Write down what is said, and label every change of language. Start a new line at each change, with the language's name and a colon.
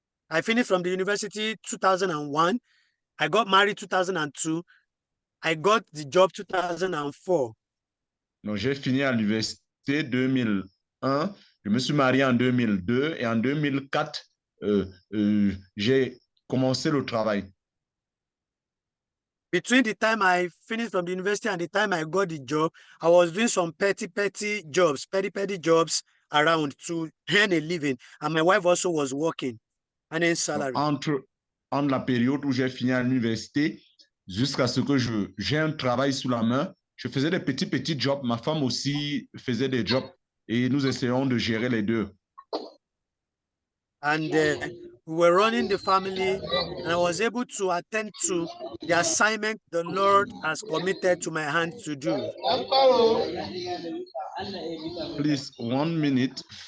English: I finished from the university 2001. I got married 2002. I got the job 2004.
French: Donc j'ai fini à l'université 2001, je me suis marié en 2002 et en 2004, j'ai commencé le travail.
English: Between the time I finished from the university and the time I got the job, I was doing some petty jobs around to earn a living. And my wife also was working, earning salary.
French: Entre la période où j'ai fini à l'université jusqu'à ce que j'ai un travail sous la main, je faisais des petits jobs. Ma femme aussi faisait des jobs et nous essayons de gérer les deux.
English: And we were running the family, and I was able to attend to the assignment the Lord has committed to my hand to do. Please, 1 minute.